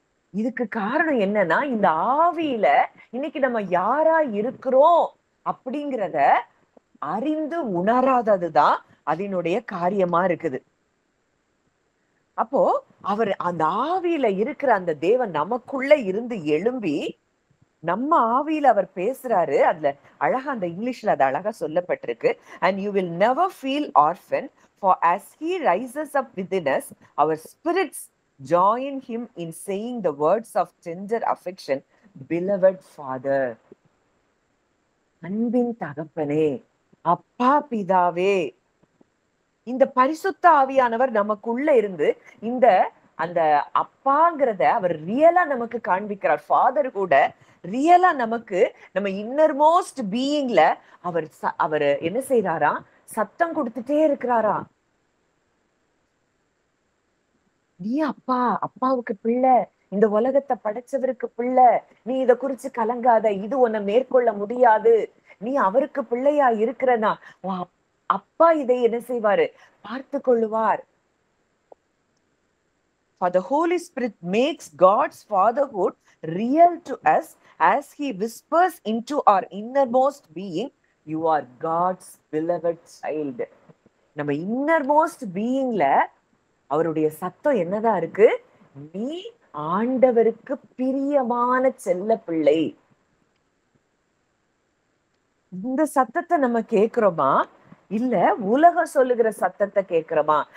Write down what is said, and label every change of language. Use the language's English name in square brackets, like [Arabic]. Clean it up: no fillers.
[Tamil] இதுக்கு காரணம் என்னன்னா, இந்த ஆவியில இன்னைக்கு நம்ம யாரா இருக்கிறோம் அப்படிங்கிறத அறிந்து உணராததுதான் அதனுடைய காரியமா இருக்குது. அப்போ அவர் அந்த ஆவியில இருக்கிற அந்த தேவன் நமக்குள்ள இருந்து எழும்பி நம்ம ஆவியில அவர் பேசுறாரு. அதுல அழகா அந்த இங்கிலீஷ்ல அது அழகா சொல்லப்பட்டிருக்கு. [English] And you will never feel orphan, for as he rises up within us, our spirits join him in saying the words of tender affection, beloved Father. [Tamil] அன்பின் தகப்பனே, அப்பா பிதாவே. இந்த பரிசுத்த ஆவியானவர் நமக்குள்ள இருந்து இந்த அந்த அப்பாங்கிறத அவர் ரியலா நமக்கு காண்பிக்கிறார். ஃபாதர் கூட ரியலா நமக்கு நம்ம [English] innermost பீயிங்ல [Tamil] அவர் என்ன செய்யறாரா? சத்தம் கொடுத்துட்டே இருக்கிறாரா? நீ அப்பா, அப்பாவுக்கு பிள்ளை, இந்த உலகத்தை படைச்சவருக்கு பிள்ளை, நீ இத குறிச்சு கலங்காத, இது உன்னை மேற்கொள்ள முடியாது, நீ அவருக்கு பிள்ளையா இருக்கிறனா அப்பா இதை என்ன செய்வாரு? பார்த்து கொள்ளுவார். [English] For the Holy Spirit makes God's fatherhood real to us as he whispers into our innermost being, you are God's beloved child. [Tamil] நம்ம [English] innermost பீயிங்ல [Tamil] அவருடைய சத்தம் என்னதான் இருக்கு? நீ ஆண்டவருக்கு பிரியமான செல்ல பிள்ளை. இந்த சத்தத்தை நம்ம கேக்குறோமா? இல்ல உலகம் சொல்லுகிற சத்தத்தை கேக்குறோமா?